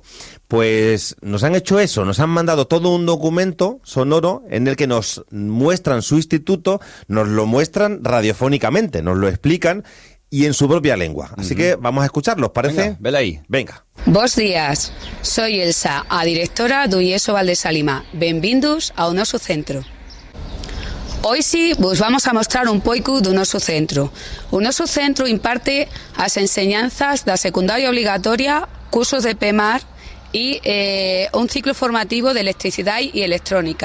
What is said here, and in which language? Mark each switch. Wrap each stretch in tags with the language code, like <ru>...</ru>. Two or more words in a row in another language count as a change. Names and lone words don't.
<es>Pues nos han hecho eso, nos han mandado todo un documento sonoro en el que nos muestran su instituto, nos lo muestran radiofónicamente, nos lo explican y en su propia lengua. Así que vamos a escucharlos, ¿parece?</es> <gl>Venga, vela aí. Venga.</gl> <fax>Bos días, soy Elsa, a directora do IESO Val de Xálima. Benvindos ao noso centro. Hoy sí, vos vamos a mostrar un pouco do noso centro. O noso centro imparte as enseñanzas da secundaria obligatoria, cursos de PEMAR e un ciclo formativo de electricidade e electrónica.</fax>